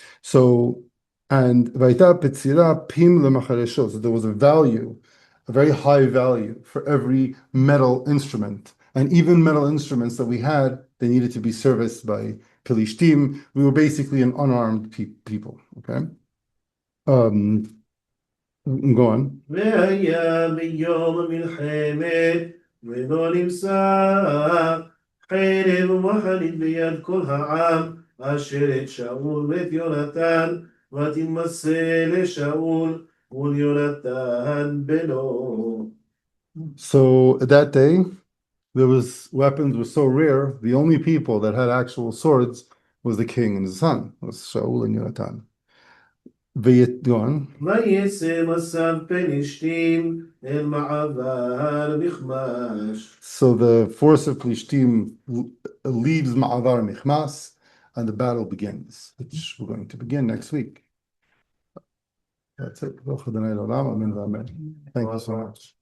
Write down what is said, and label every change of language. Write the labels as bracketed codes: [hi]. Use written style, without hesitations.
[en] So, and [he] Vaita Pitzira Pim lemachareshot. [en] So there was a value, a very high value for every metal instrument. And even metal instruments that we had, they needed to be serviced by Philistine. We were basically an unarmed people, okay? Go on. [he] והיה ביום המלחמת ולא נמצא חרב ומחנית ביד כל העם אשר את שאול ואת יונתן ותימסר לשאול וליונתן בנו. [en] So that day, weapons were so rare, the only people that had actual swords was the king and his son, was Shaul and Yonatan. Go on. [he] ויצא מסע פלשתים אל מעבר מכמש. [en] So the force of Plishtim leaves Ma'avar Michmas, and the battle begins, which we're going to begin next week. That's it. Thank you so much.